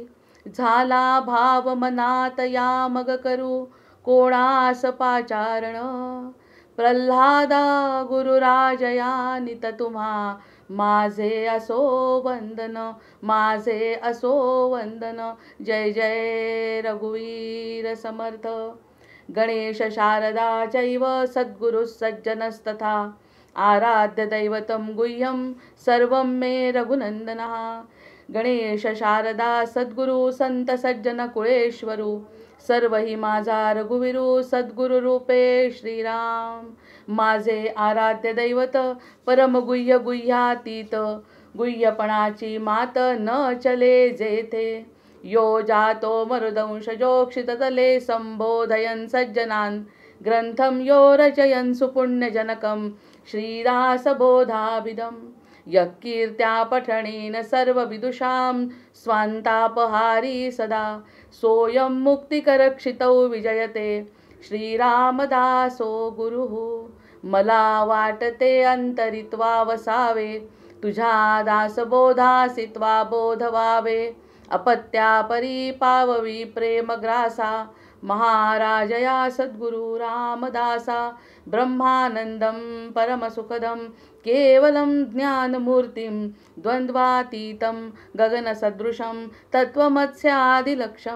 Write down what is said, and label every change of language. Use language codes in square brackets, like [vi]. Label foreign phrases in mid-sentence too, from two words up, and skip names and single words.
[mr] झाला भाव मनात या मग करू, कोणास पाचारण. प्रल्हादा गुरुराजया नित तुम्हा, माझे असो वंदन, माझे असो वंदन. जय जय रघुवीर समर्थ. [sa] गणेश शारदा चैव सद्गुरु सज्जनस्तथा, आराध्य दैवतं गुह्यं सर्वं मे रघुनंदनः. [mr] गणेश शारदा सद्गुरु संत सज्जन कुळेश्वरू, सर्व ही माझा रघुवीरू. सद्गुरु रूपे श्रीराम, माझे आराध्य दैवत. परम गुह्य गुह्यातीत, गुह्यपणाची मात न चले जेथे. [sa] यो जातो मरुदंश जोक्षित तले, संबोधयन सज्जनान ग्रंथम यो रचयन सुपुण्यजनकं. श्रीदास बोधाभिदम यकीर्त्या पठणेन सर्व विदुषां, स्वांतापहारी सदा. सोयम मुक्तिकरक्षितौ विजयते, श्रीरामदासो गुरुः. [mr] मला वाटते अंतरित्वा वसावे, तुझ्या दासबोधासित्वा बोध व्हावे. अपत्या परी पाववी प्रेमग्रासा, महाराजया सद्गुरु रामदासा. [sa] ब्रह्मानंदं परमसुखदं केवलं ज्ञानमूर्तिं, द्वंद्वातीतं गगनसदृशं तत्त्वमस्यादिलक्ष्यम्.